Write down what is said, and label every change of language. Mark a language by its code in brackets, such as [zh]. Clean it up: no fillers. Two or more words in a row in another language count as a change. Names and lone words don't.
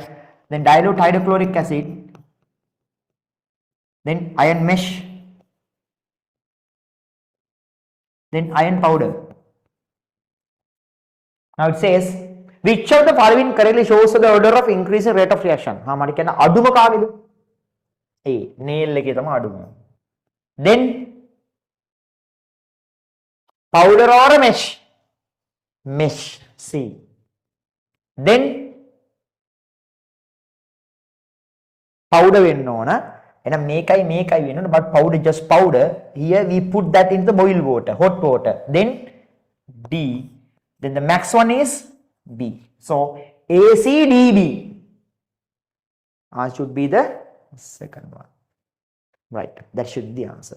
[en] Then dilute hydrochloric acid, then iron mesh, then iron powder. Now it says, which of the following correctly shows the order of increasing rate of reaction? [si] මට කියන අඩුම කාගෙද? A. nail එකේ තමයි අඩුම. [en] Then powder or mesh? Mesh. C. Then powder [si] වෙන්න ඕන. එහෙනම් මේකයි වෙන්න ඕන, [en] but powder just powder. Here we put that into the boiled water, hot water. Then D. Then the max one is B. So ACDB should be the second one. Right, that should be the answer.